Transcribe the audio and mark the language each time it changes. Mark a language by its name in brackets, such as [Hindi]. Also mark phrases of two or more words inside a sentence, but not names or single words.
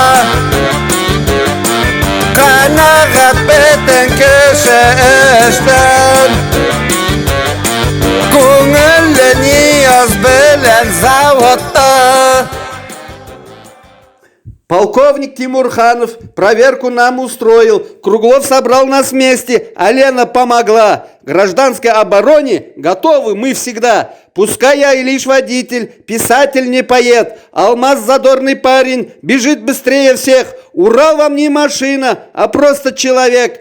[Tatar] Канагать бөтен кеше эштән. Күңелле Нияз белән заводта. [Russian] Полковник Тимурханов проверку нам устроил. Круглов собрал нас вместе, а Лена помогла. Гражданской обороне готовы мы всегда. Пускай я и лишь водитель, писатель не поэт. Алмаз задорный парень, бежит быстрее всех. Урал вам не машина, а просто человек.